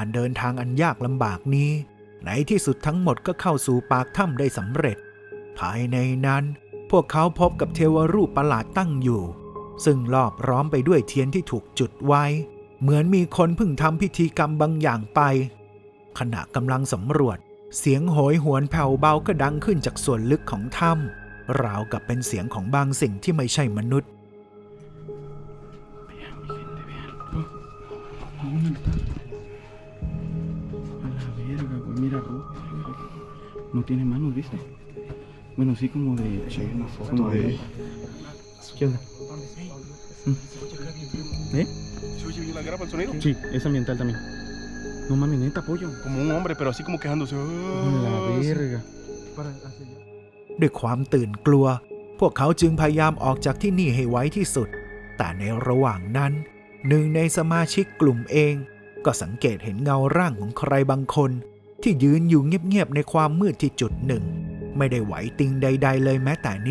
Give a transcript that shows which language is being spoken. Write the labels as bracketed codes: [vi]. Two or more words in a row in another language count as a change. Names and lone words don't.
[th] เดินทางอันยากลำบากนี้ในที่สุดทั้งหมดก็เข้าสู่ปากถ้ำได้สำเร็จภายในนั้นพวกเขาพบกับเทวรูปประหลาดตั้งอยู่ซึ่งรอบร้อมไปด้วยเทียนที่ถูกจุดไว้เหมือนมีคนเพิ่งทำพิธีกรรมบางอย่างไปขณะกำลังสำรวจเสียงโหยหวนแผ่วเบาก็ดังขึ้นจากส่วนลึกของถ้ำราวกับเป็นเสียงของบางสิ่งที่ไม่ใช่มนุษย์ [es] No tiene manos, ¿viste? Bueno, sí como de... Sí, una foto como de... ¿Qué onda? ¿Eh? ¿Se oye bien la grapa, el sonido? Sí, es ambiental también. No mames, neta, pollo. Como un hombre, pero así como quejándose. La verga. [th] ด้วยความตื่นกลัวพวกเขาจึงพยายามออกจากที่นี่ให้ไวที่สุดแต่ในระหว่างนั้นหนึ่งในสมาชิกกลุ่มเองก็สังเกตเห็น เงาร่างของใครบางคนที่ยืนอยู่เงียบๆในความมืดที่จุดหนึ่งไม่ได้ไหวติงใดๆเลยแม้แต่นิ